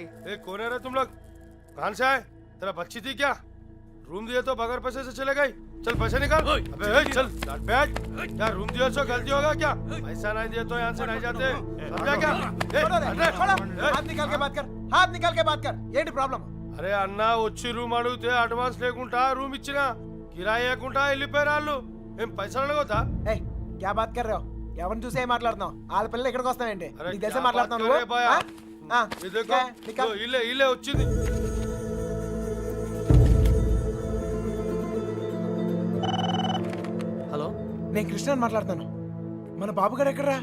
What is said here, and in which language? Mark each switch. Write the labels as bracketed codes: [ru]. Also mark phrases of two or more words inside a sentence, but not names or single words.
[hi] कौन है रे तुम लोग? कहाँ से आए? तेरा बच्ची थी क्या? रूम दिए तो बगैर पैसे से चले गई. चल पैसे निकाल. अबे चल बैठ. क्या रूम दिए तो गलती होगा क्या? पैसा नहीं दिए तो यहाँ से नहीं जाते. समझा क्या? हाथ निकाल के बात कर. हाथ निकाल के बात कर. ये प्रॉब्लम. अरे अन्ना [te] వచ్చి రూమ్ అడిగితే అడ్వాన్స్ లేకుండా రూమ్ ఇచ్చినా కిరాయి లేకుండా వెళ్ళిపోయారు వాళ్ళు. ఏం పైసలు అడగొద్దా? ఏయ్ [hi] क्या बात कर रहे हो? [te] ఎవరిని చూసి ఏం మాట్లాడుతున్నావు? వాళ్ళ పిల్లలు ఎక్కడికి వస్తావేంటి? నీకు తెలిసే మాట్లాడుతున్నావు. ఇల్లే వచ్చింది. హలో, నేను కృష్ణని మాట్లాడుతాను. మన బాబు గారు ఎక్కడరా?